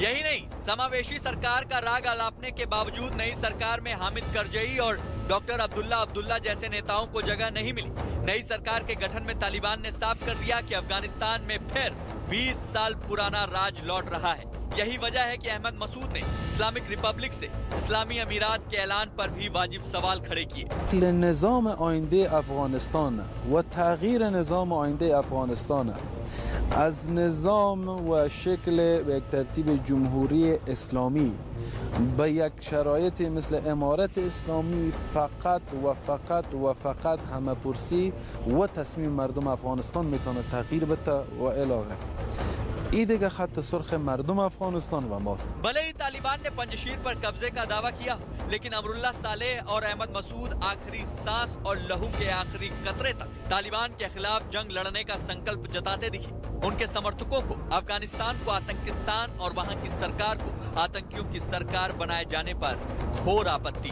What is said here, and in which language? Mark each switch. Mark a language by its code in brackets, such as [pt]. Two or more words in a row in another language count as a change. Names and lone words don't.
[hi] यही नहीं, समावेशी सरकार का राग आलापने के बावजूद नई सरकार में हामिद करजई और डॉक्टर अब्दुल्ला जैसे नेताओं को जगह नहीं मिली। नई सरकार के गठन में तालिबान ने साफ कर दिया कि अफगानिस्तान में फिर 20 साल पुराना राज लौट रहा है। यही वजह है कि अहमद मसूद ने [en] Islamic Republic [hi] से इस्लामी अमीरात के ऐलान पर भी वाजिब सवाल खड़े किए। [fa] نظام آینده افغانستان و تغییر نظام آینده افغانستان از نظام و شکل به یک ترتیب جمهوری اسلامی به یک شرایط مثل امارت اسلامی فقط و فقط همه پرسی و تصمیم مردم افغانستان میتونه تغییر بده و علاقه این دیگه خط سرخ مردم افغانستان و ماست. [hi] भले ही तालिबान ने पंजशीर पर कब्जे का दावा किया, लेकिन अमरुल्लाह सालेह और अहमद मसूद आखिरी सांस और लहू के आखिरी कतरे तक तालिबान के खिलाफ जंग लड़ने का संकल्प जताते दिखे। उनके समर्थकों को अफगानिस्तान को आतंकिस्तान और वहां की सरकार को आतंकियों की सरकार बनाए जाने पर घोर आपत्ति।